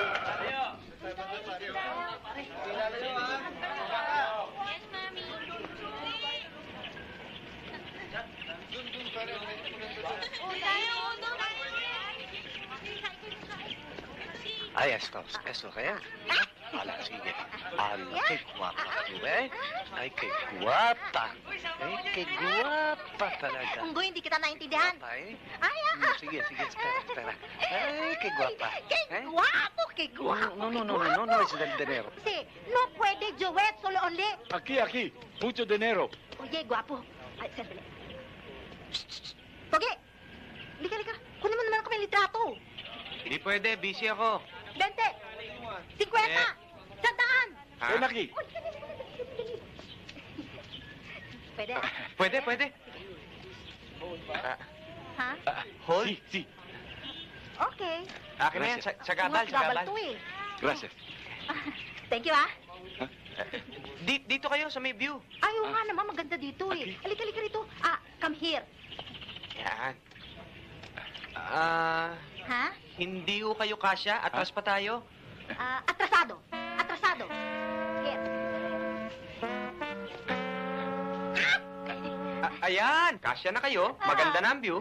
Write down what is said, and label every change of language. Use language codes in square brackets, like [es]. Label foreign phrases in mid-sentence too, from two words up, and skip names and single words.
[tl] Ay, esto kaya? Ala, sige. [es] Ala, qué guapa tú, eh? Ay, qué guapa. Ay, qué guapa talaga. [tl] Unggoy, hindi kita naintindihan. [es] Guapa, eh? Ay, [tl] Sige, [es] espera. Ay, qué guapa. ¡Qué Eh? guapo! ¡Qué guapo! No, es del dinero. Sí, no puede, Joet, [en] solo only. [es] Aquí. Mucho dinero. Oye, guapo. [tl] Ay, sandali. Pogi! Lika. Kunin mo naman ako may litrato. Hindi pwede, busy ako. 20! 50! 100! Ha? [es] Aquí. [tl] Uy, dali. Pwede? Pwede. Ha? Hold. Sí. Okay. Akin na yan, sa gabal, sa gabal. to eh. Gracias. Thank you, ah. Dito kayo sa may view. Ayaw nga naman, maganda dito eh. Halika rito. [en] Come here. [tl] Yan. Ha? Hindi ko kayo kasya. Atras pa tayo. Atrasado. Here. Ayan, kasya na kayo. Maganda na ang view.